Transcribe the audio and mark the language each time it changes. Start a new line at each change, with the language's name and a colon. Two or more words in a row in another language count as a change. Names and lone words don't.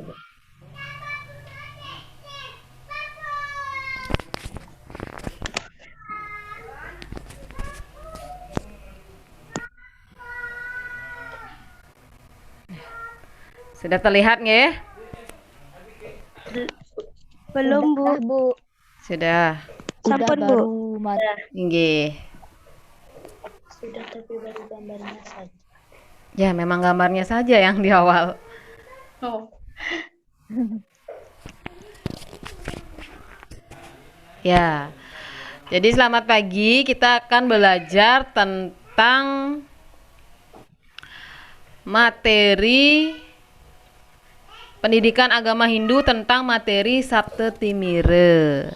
Indonesian: Sudah terlihat nggak ya? Belum, Bu. Sudah. Sampun, Bu. Nggih. Sudah, tapi baru gambarnya saja. Ya, memang gambarnya saja yang di awal. Oh. Ya. Jadi selamat pagi, kita akan belajar tentang materi pendidikan agama Hindu tentang materi Sabta Timira.